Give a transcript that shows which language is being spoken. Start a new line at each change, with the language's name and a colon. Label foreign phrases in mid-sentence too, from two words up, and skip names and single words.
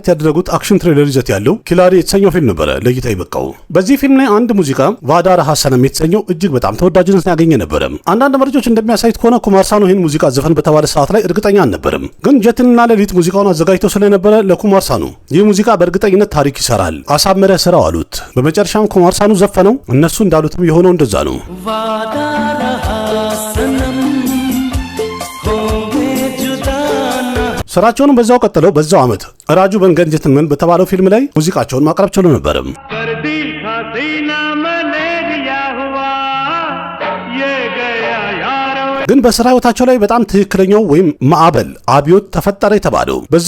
Amharic: ያደረጉት
English: action thriller
Amharic: ይዘት ያለው ኪላሪ የተሰኘው ፊልም ነበረ ለእይታ ይበቃው። በዚህ ፊልም ላይ አንድ ሙዚቃ ቫዳር ሐሰንም የተሰኘው እጅግ በጣም ተወዳጅነትን ያገኘ ነበረ። አንዳንድ መረጃዎች እንደሚያሳዩት ከሆነ ኩማርሳኑ ይህን ሙዚቃ ዘፈን በተባለ ሰዓት ላይ እርግጠኛ አልነበረም። ግን ጀቲንና ለሊት ሙዚቃውን አዘጋጅተው ስለነበረ ለኩማርሳኑ ይህ ሙዚቃ በእርግጠኝነት ታሪክ ይሰራል፣ አሳመረ ስራው አሉት። በመጨረሻም ኩማርሳኑ ዘፈነው። እነሱ እንዳሉትም የሆነው እንደዛ ነው።
Hindi: वादा रहा सनम होंगे जुदा ना
Amharic: ስራቸውን በዛው ቀጥለው በዛው ዓመት ራጁ በንገን ጀትልመን በተባለው ፊልም ላይ ሙዚቃቸውን ማቅረብ ችለው ነበር። ግን በስራ ህይወታቸው ላይ በጣም ትክክለኛው ወይም ማዕበል አብዮት ተፈጠረ የተባለው በዛ